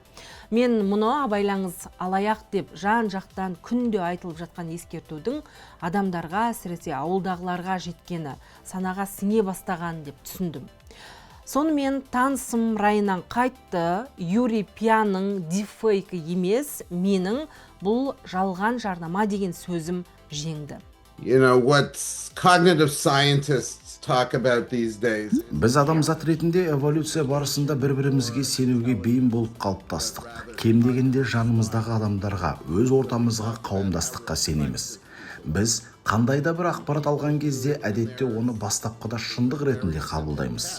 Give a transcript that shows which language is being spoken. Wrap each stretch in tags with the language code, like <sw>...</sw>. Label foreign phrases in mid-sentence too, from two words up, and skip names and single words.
<kk>Мен мұны абайлаңыз, алаяқ деп жан-жақтан күнде айтылып жатқан ескертудің адамдарға, әсіресе ауылдағыларға жеткені, санаға сіңе бастаған деп түсіндім. Сонымен танысым райынан қайтты. Юрий Пяның дипфейкі емес, менің бұл жалған жарнама деген сөзім жеңді.</kk> <en>What cognitive scientists talk about these days.</en> <kk>Біз адамзат ретінде эволюция барысында бір-бірімізге сенуге бейім болып қалыптастық. Кем дегенде жанымыздағы адамдарға, өз ортамызға, қауымдастыққа сенеміз. Біз қандай да бір ақпарат алған кезде әдетте оны бастапқыда шындық ретінде қабылдаймыз.</kk>